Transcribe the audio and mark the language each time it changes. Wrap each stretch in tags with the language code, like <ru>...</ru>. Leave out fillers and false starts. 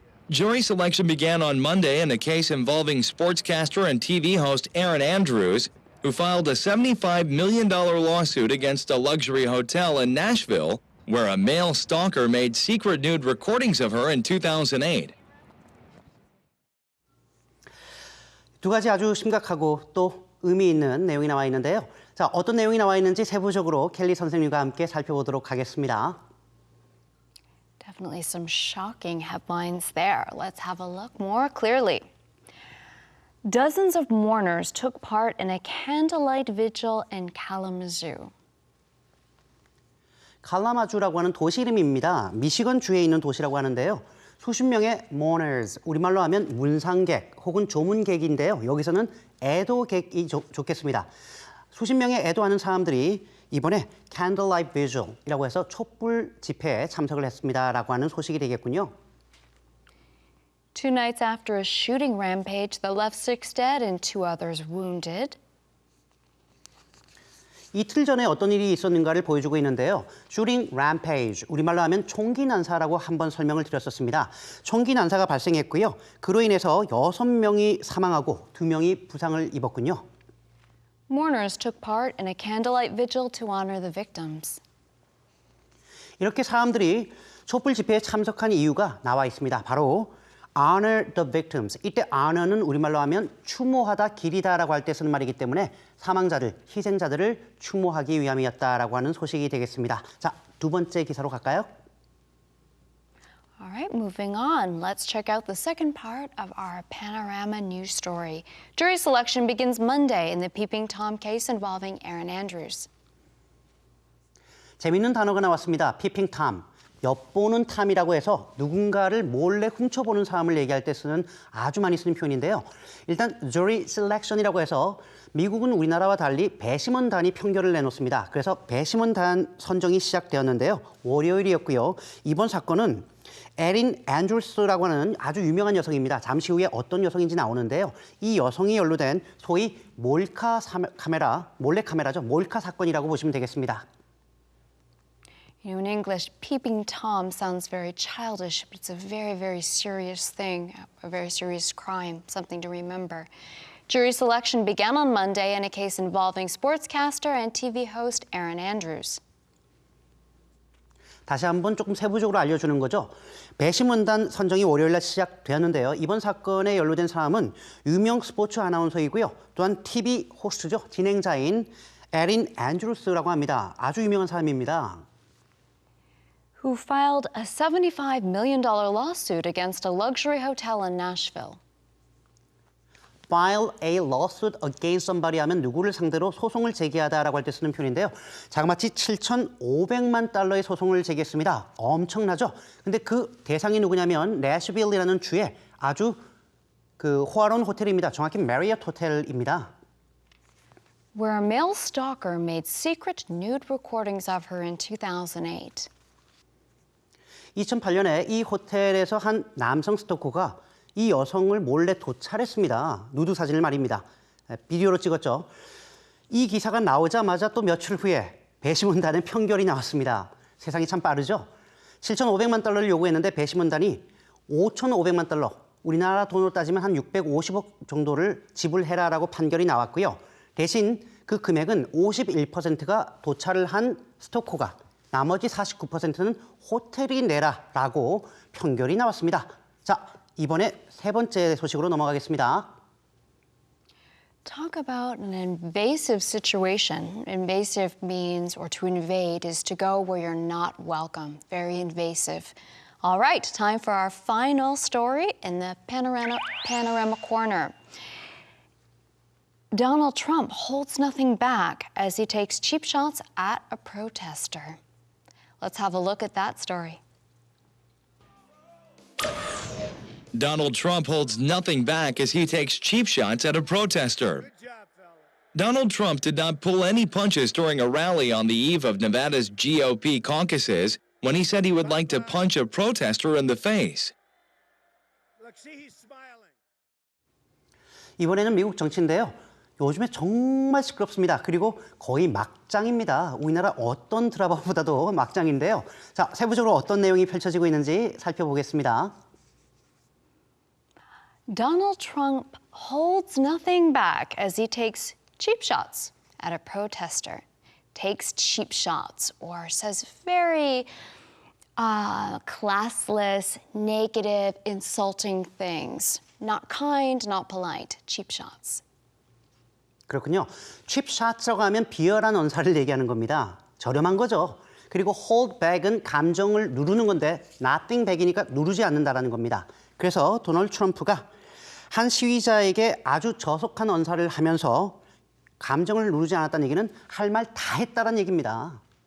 <en>Jury selection began on Monday in a case involving sportscaster and TV host Erin Andrews, who filed a $75 million lawsuit against a luxury hotel in Nashville, where a male stalker made secret nude recordings of her in 2008.</en> <ko>두 가지 아주 심각하고 또 의미 있는 내용이 나와 있는데요. 자, 어떤 내용이 나와 있는지 세부적으로 켈리 선생님과 함께 살펴보도록 하겠습니다.</ko> <en>Definitely some shocking headlines there. Let's have a look more clearly. Dozens of mourners took part in a candlelight vigil in Kalamazoo.</en> <ko>칼라마주라고 하는 도시 이름입니다. 미시건 주에 있는 도시라고 하는데요. 수십 명의 mourners, 우리말로 하면 문상객 혹은 조문객인데요. 여기서는 애도객이 좋겠습니다. 수십 명의 애도하는 사람들이 이번에 candlelight vigil이라고 해서 촛불 집회에 참석을 했습니다라고 하는 소식이 되겠군요.</ko> <en>2 nights after a shooting rampage that left 6 dead and 2 others wounded.</en> <ko>이틀 전에 어떤 일이 있었는가를 보여주고 있는데요. 슈팅 램페이지, 우리말로 하면 총기 난사라고 한번 설명을 드렸었습니다. 총기 난사가 발생했고요. 그로 인해서 6명이 사망하고 2명이 부상을 입었군요.</ko> <en>Mourners took part in a candlelight vigil to honor the victims.</en> <ko>이렇게 사람들이 촛불 집회에 참석한 이유가 나와 있습니다. 바로</ko> <en>honor the victims.</en> <ko>이때 honor는 우리말로 하면 추모하다, 기리다라고 할 때 쓰는 말이기 때문에 사망자들, 희생자들을 추모하기 위함이었다라고 하는 소식이 되겠습니다. 자, 2번째 기사로 갈까요?</ko> <en>All right, moving on. Let's check out the second part of our Panorama news story. Jury selection begins Monday in the Peeping Tom case involving Erin Andrews.</en> <ko>재밌는 단어가 나왔습니다.</ko> <en>Peeping Tom.</en> <ko>엿보는 탐이라고 해서 누군가를 몰래 훔쳐보는 사람을 얘기할 때 쓰는 아주 많이 쓰는 표현인데요. 일단 jury selection이라고 해서 미국은 우리나라와 달리 배심원단이 평결을 내놓습니다. 그래서 배심원단 선정이 시작되었는데요. 월요일이었고요. 이번 사건은 에린 앤드루스라고 하는 아주 유명한 여성입니다. 잠시 후에 어떤 여성인지 나오는데요. 이 여성이 연루된 소위 몰카 카메라, 몰래 카메라죠. 몰카 사건이라고 보시면 되겠습니다.</ko> <en>You know, in English, peeping Tom sounds very childish, but it's a very, very serious thing, a very serious crime, something to remember. Jury selection began on Monday in a case involving sportscaster and TV host Erin Andrews.</en> <ko>다시 한번 조금 세부적으로 알려주는 거죠. 배심원단 선정이 월요일날 시작되었는데요. 이번 사건에 연루된 사람은 유명 스포츠 아나운서이고요. 또한 TV 호스트죠. 진행자인 에린 앤드루스라고 합니다. 아주 유명한 사람입니다.</ko> <en>Who filed a $75 million lawsuit against a luxury hotel in Nashville. file a lawsuit against somebody</en> <ko>하면 누구를 상대로 소송을 제기하다라고 할 때 쓰는 표현인데요. 자그마치 7,500만 달러의 소송을 제기했습니다. 엄청나죠? 근데 그 대상이 누구냐면 내슈빌이라는 주에 아주 그 호화로운 호텔입니다. 정확히 메리어트 호텔입니다. Where a male stalker made secret nude recordings of her in 2008. 2008년에 이 호텔에서 한 남성 스토커가 이 여성을 몰래 도찰했습니다. 누드 사진을 말입니다. 비디오로 찍었죠. 이 기사가 나오자마자 또 며칠 후에 배심원단의 판결이 나왔습니다. 세상이 참 빠르죠? 7,500만 달러를 요구했는데 배심원단이 5,500만 달러, 우리나라 돈으로 따지면 한 650억 정도를 지불해라라고 판결이 나왔고요. 대신 그 금액은 51%가 도찰을 한 스토커가, 나머지 49%는 호텔이 내라라고 판결이 나왔습니다. 자, 이번에 세 번째 소식으로 넘어가겠습니다.</ko> <en>Talk about an invasive situation. Invasive means, or to invade, is to go where you're not welcome. Very invasive. All right, time for our final story in the panorama corner. Donald Trump holds nothing back as he takes cheap shots at a protester. Let's have a look at that story. Donald Trump holds nothing back as he takes cheap shots at a protester. Donald Trump did not pull any punches during a rally on the eve of Nevada's GOP caucuses when he said he would like to punch a protester in the face. Look, see, he's smiling.</en> <ko>이번에는 미국 정치인데요. 요즘에 정말 시끄럽습니다. 그리고 거의 막장입니다. 우리나라 어떤 드라마보다도 막장인데요. 자, 세부적으로 어떤 내용이 펼쳐지고 있는지 살펴보겠습니다.</ko> <en>Donald Trump holds nothing back as he takes cheap shots at a protester. Takes cheap shots, or says very classless, negative, insulting things. Not kind, not polite. Cheap shots.</en> <ko>그렇군요. 칩샷이라고 하면 비열한 언사를 얘기하는 겁니다. 저렴한 거죠. 그리고 hold back은 감정을 누르는 건데 nothing back이니까 누르지 않는다라는 겁니다. 그래서 도널드 트럼프가 한 시위자에게 아주 저속한 언사를 하면서 감정을 누르지 않았다는 얘기는 할 말 다 했다는 얘기입니다.</ko>